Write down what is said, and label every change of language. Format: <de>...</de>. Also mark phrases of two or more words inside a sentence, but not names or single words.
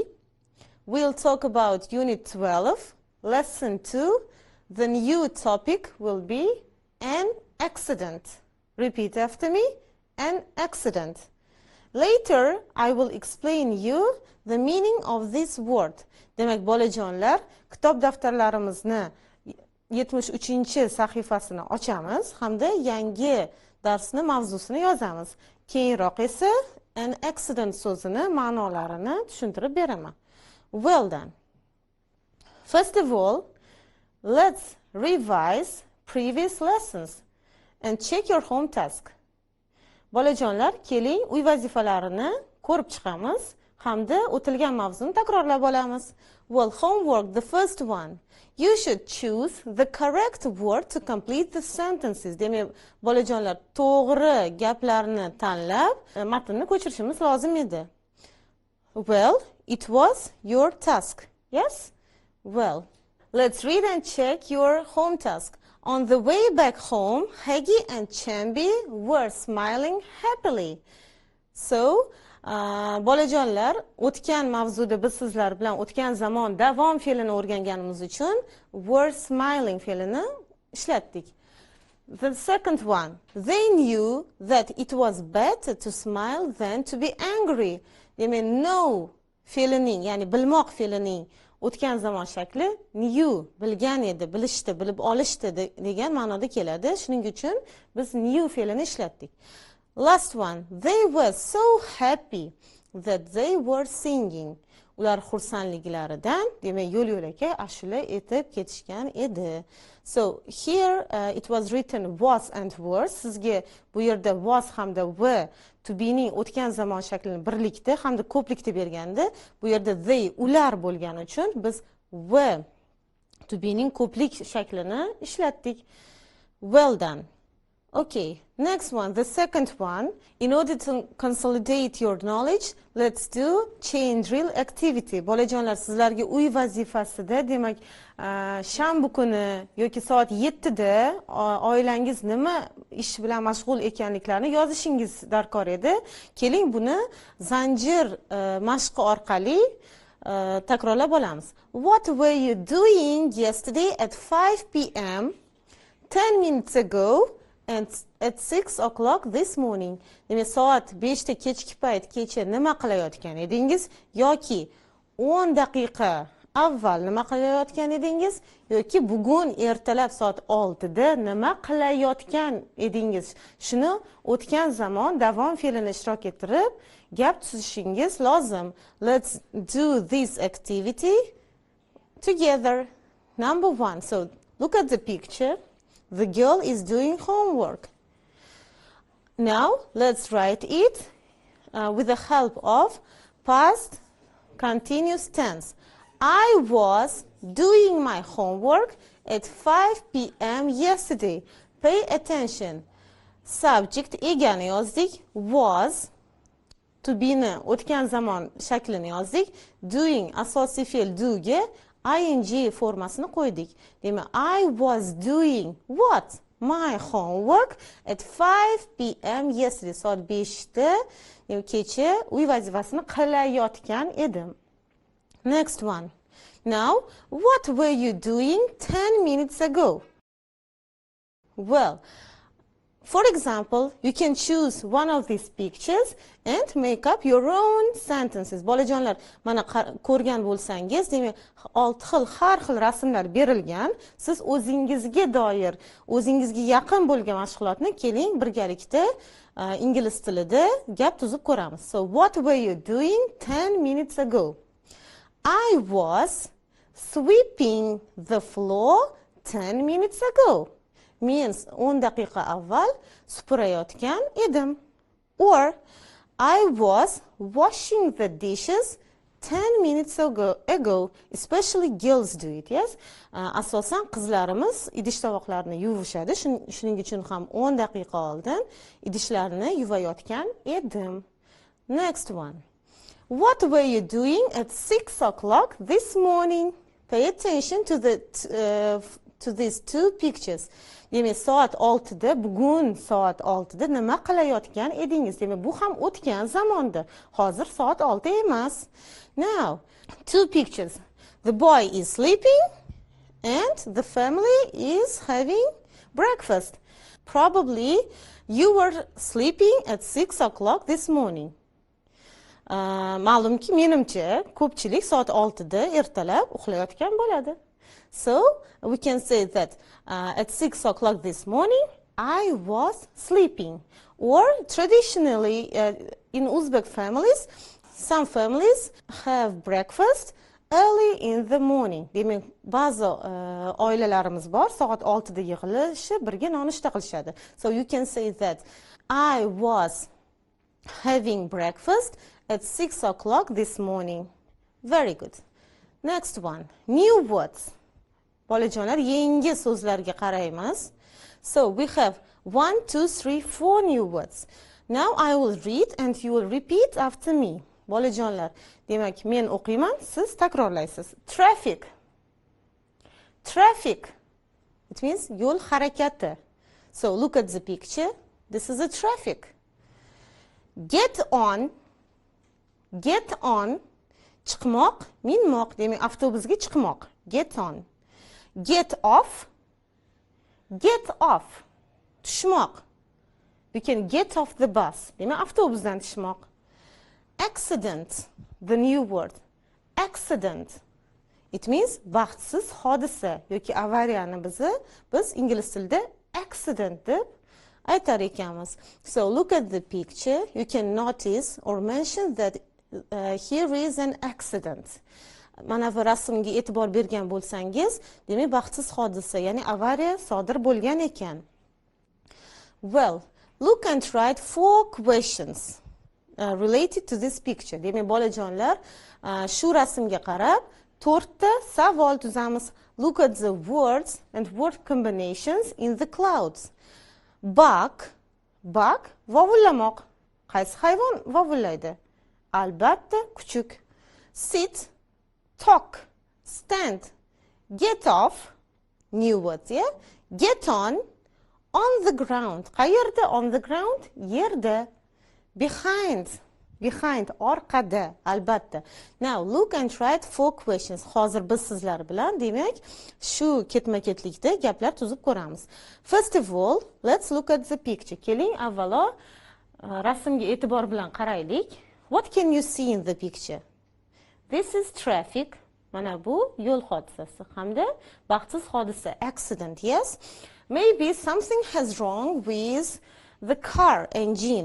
<en>We'll talk about Unit 12, Lesson 2. The new topic will be an accident. Repeat after me. An accident. Later, I will explain you the meaning of this word.</en> <uz>Demak, bolajonlar, kitob daftarlarimizni 73-sahifasini ochamiz hamda yangi darsni mavzusini yozamiz. Keyinroq esa</uz> <en>an accident</en> <uz>so'zini ma'nolarini tushuntirib beraman.</uz> <en>Well done. First of all, let's revise previous lessons and check your home task.</en> <uz>Bolajonlar, keling uy vazifalarini ko'rib chiqamiz hamda o'tilgan mavzuni takrorlab olamiz.</uz> <en>Well, homework, the first one. You should choose the correct word to complete the sentences.</en> <uz>Demak, bolajonlar, to'g'ri gaplarni tanlab, matnni ko'chirishimiz lozim edi.</uz> <en>Well, it was your task. Yes? Well, let's read and check your home task. On the way back home, Hagi and Chambi were smiling happily. So,</en> <uz>bolajonlar, o'tgan mavzuda biz sizlar bilan o'tgan zamon davom fe'lini o'rganganimiz uchun</uz> <en>were smiling</en> <uz>fe'lini ishlatdik.</uz> <en>The second one, they knew that it was better to smile than to be angry.</en> <uz>Demak, know fe'lining, ya'ni bilmoq fe'lining o'tgan zamon shakli knew, bilgan edi, bilishdi, bilib olishdi degan ma'noda keladi. Shuning uchun biz knew fe'lini ishlatdik.</uz> <en>Last one, they were so happy that they were singing.</en> <uz>Ular xursandliklaridan, demak, yo'l-yo'lakay ashula etib ketishgan edi.</uz> <en>So here it was written was and were.</en> <uz>Sizga bu yerda was hamda</uz> <en>were to be</en> <uz>ning o'tgan zamon shaklini birlikda hamda ko'plikda berganda, bu yerda they ular bo'lgani uchun biz</uz> <en>were to be</en> <uz>ning ko'plik shaklini ishlatdik.</uz> <en>Well done. Okay, next one, the second one. In order to consolidate your knowledge, let's do chain drill activity.</en> <uz>Bolajonlar, sizlarga uy vazifasida, demak, shanba kuni yoki soat 7 da oilangiz nima ish bilan mashg'ul ekanliklarini yozishingiz darkor edi. Keling, buni zanjir mashqi orqali takrorlab olamiz.</uz> <en>What were you doing yesterday at 5 p.m. 10 minutes ago? And at 6 o'clock this morning.</en> <uz>Demak, soat 5 da kechki payt kecha nima qilayotgan edingiz yoki 10 daqiqa avval nima qilayotgan edingiz yoki bugun ertalab soat 6 da nima qilayotgan edingiz. Shuni o'tgan zamon davom fe'lini ishtirok ettirib gap tuzishingiz lozim.</uz> <en>Let's do this activity together. Number 1. So look at the picture. The girl is doing homework. Now, let's write it with the help of past continuous tense. I was doing my homework at 5 p.m. yesterday. Pay attention. Subject</en> <uz>egani yozdik.</uz> <en>Was. To be</en> <uz>ni o'tgan zamon shaklini yozdik. Doing asosiy fe'l do ga ing formasini qo'ydik. Demak,</uz> <en>I was doing what? My homework at 5 p.m. yesterday.</en> <uz>Soat 5 da kecha uy vazifasini qilayotgan edim.</uz> <en>Next one. Now, what were you doing 10 minutes ago? Well, for example, you can choose one of these pictures and make up your own sentences.</en> <uz>Bolajonlar, mana ko'rgan bo'lsangiz, demak, 6 xil, har xil rasmlar berilgan. Siz o'zingizga doir, o'zingizga yaqin bo'lgan mashg'ulotni keling birgalikda ingliz tilida gap tuzib ko'ramiz.</uz> <en>So, what were you doing 10 minutes ago? I was sweeping the floor 10 minutes ago.</en> <uz>Means 10 daqiqa avval supurayotgan edim.</uz> <en>Or I was washing the dishes 10 minutes ago, especially girls do it, yes?</en> <uz>Asosan qizlarimiz idish tovoqlarini yuvishadi. Shuning uchun ham 10 daqiqa oldin idishlarni yuvayotgan edim.</uz> <en>Next one. What were you doing at 6 o'clock this morning? Pay attention to these two pictures.</en> <uz>Demak, soat 6da, bugun soat 6da nima qilayotgan edingiz? Demak, bu ham o'tgan zamonda. Hozir soat 6 emas.</uz> <en>Now, two pictures. The boy is sleeping and the family is having breakfast. Probably you were sleeping at 6 o'clock this morning.</en> <uz>Ma'lumki, menimcha, ko'pchilik soat 6da ertalab uxlayotgan bo'ladi.</uz> <en>So, we can say that at 6 o'clock this morning, I was sleeping. Or, traditionally, in Uzbek families, some families have breakfast early in the morning.</en> <uz>Demak, ba'zi oilalarimiz bor, soat 6da yig'ilishib, birga nonushta qilishadi.</uz> <en>So, you can say that I was having breakfast at 6 o'clock this morning. Very good. Next one. New words.</en> <uz>Bolajonlar, yangi so'zlarga qaraymiz.</uz> <en>So, we have 1, 2, 3, 4 new words. Now, I will read and you will repeat after me.</en> <uz>Bolajonlar, demak, men o'qiyman, siz takrorlaysiz.</uz> <en>Traffic. Traffic. It means</en> <uz>yo'l harakati.</uz> <en>So, look at the picture. This is a traffic. Get on. Get on.</en> <uz>Chiqmoq, minmoq, demak, avtobusga chiqmoq.</uz> <en>Get on. Get off. Get off. Tushmoq. You can get off the bus.</en> <uz>Demak, avtobusdan tushmoq.</uz> <en>Accident. The new word. Accident. It means</en> <uz>baxtsiz hodisa yoki avariyani biz ingliz tilida accident deb aytar ekanmiz.</uz> <en>So look at the picture. You can notice or mention that here is an accident.</en> <uz>Mana bu rasmga e'tibor bergan bo'lsangiz, demak baxtsiz hodisa, ya'ni avariya sodir bo'lgan ekan.</uz> <en>Well, look and write 4 questions related to this picture.</en> <uz>Demak, bolajonlar, shu rasmga qarab 4 ta savol tuzamiz.</uz> <en>Look at the words and word combinations in the clouds. Bug, bug,</en> <uz>vovullamoq. Qaysi hayvon vovullaydi? Albatta, kuchuk.</uz> <en>Sit, talk, stand, get off, new words, yeah? Get on the ground. Qayerda? On the ground,</en> <uz>yerda. Behind, orqada, albatta.</uz> <en>Now, look and write 4 questions.</en> <uz>Hozir biz sizlar bilan, demak, shu ketma-ketlikda gaplar tuzib ko'ramiz.</uz> <en>First of all, let's look at the picture.</en> <uz>Keling, avvalo rasmga e'tibor bilan qaraylik.</uz> <en>What can you see in the picture? This is traffic.</en> <uz>Mana bu yo'l hodisasi hamda baxtsiz hodisa,</uz> <en>accident, yes? Maybe something has wrong with the car engine.</en>